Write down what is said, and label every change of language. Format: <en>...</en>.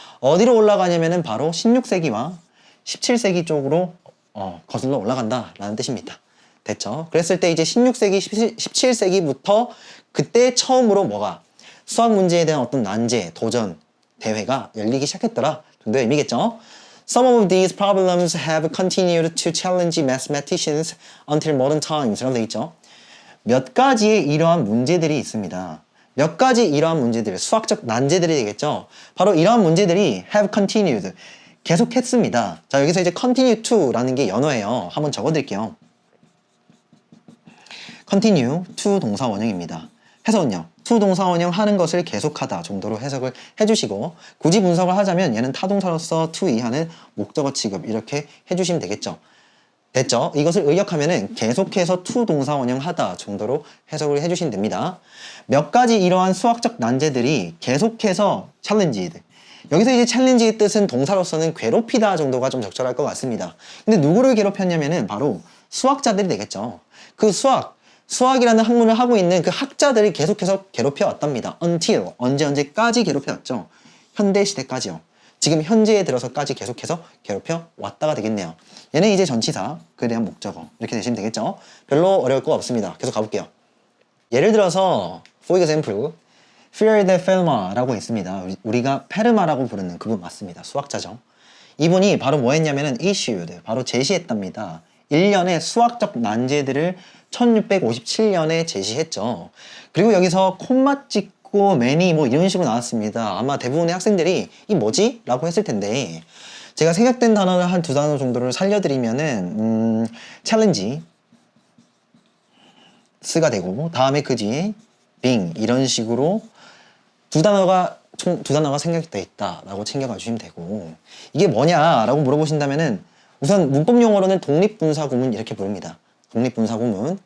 <ko>어디로 올라가냐면은 바로 16세기와 17세기 쪽으로 거슬러 올라간다라는 뜻입니다. 됐죠? 그랬을 때 이제 16세기, 17세기부터 그때 처음으로 뭐가 수학 문제에 대한 어떤 난제, 도전, 대회가 열리기 시작했더라 정도의 의미겠죠?</ko> <en>Some of these problems have continued to challenge mathematicians until modern times 라고 되어 있죠. 몇 가지의 이러한 문제들이 있습니다.</en> <ko>몇 가지 이러한 문제들, 수학적 난제들이 되겠죠. 바로 이러한 문제들이 have continued, 계속했습니다. 자, 여기서 이제 continue to라는 게 연어예요. 한번 적어드릴게요. continue to 동사 원형입니다. 해석은요, to 동사 원형 하는 것을 계속하다 정도로 해석을 해주시고, 굳이 분석을 하자면 얘는 타동사로서 to 이하는 목적어 취급, 이렇게 해주시면 되겠죠. 됐죠? 이것을 의역하면은 계속해서 to 동사 원형 하다 정도로 해석을 해주시면 됩니다. 몇 가지 이러한 수학적 난제들이 계속해서 challenged. 여기서 이제 challenge의 뜻은 동사로서는 괴롭히다 정도가 좀 적절할 것 같습니다. 근데 누구를 괴롭혔냐면은 바로 수학자들이 되겠죠. 그 수학이라는 학문을 하고 있는 그 학자들이 계속해서 괴롭혀 왔답니다. until, 언제까지 괴롭혀 왔죠. 현대 시대까지요. 지금 현재에 들어서까지 계속해서 괴롭혀 왔다가 되겠네요. 얘는 이제 전치사, 그에 대한 목적어, 이렇게 되시면 되겠죠. 별로 어려울 거 없습니다. 계속 가볼게요. 예를 들어서 for example, Fear de Fermat라고 있습니다. 우리가 페르마라고 부르는 그분 맞습니다. 수학자죠. 이분이 바로 뭐 했냐면은 issued, 바로 제시했답니다. 1년의 수학적 난제들을 1657년에 제시했죠. 그리고 여기서 콤마 찍고 many 뭐 이런 식으로 나왔습니다. 아마 대부분의 학생들이 이 뭐지? 라고 했을 텐데, 제가 생략된 단어를 한 2단어 정도를 살려드리면은 challenge 스가 되고, 다음에 그 뒤에 being 이런 식으로 총 두 단어가 생략되어 있다라고 챙겨가 주시면 되고, 이게 뭐냐라고 물어보신다면은 우선 문법 용어로는 독립분사구문 이렇게 부릅니다. 독립분사구문.</ko>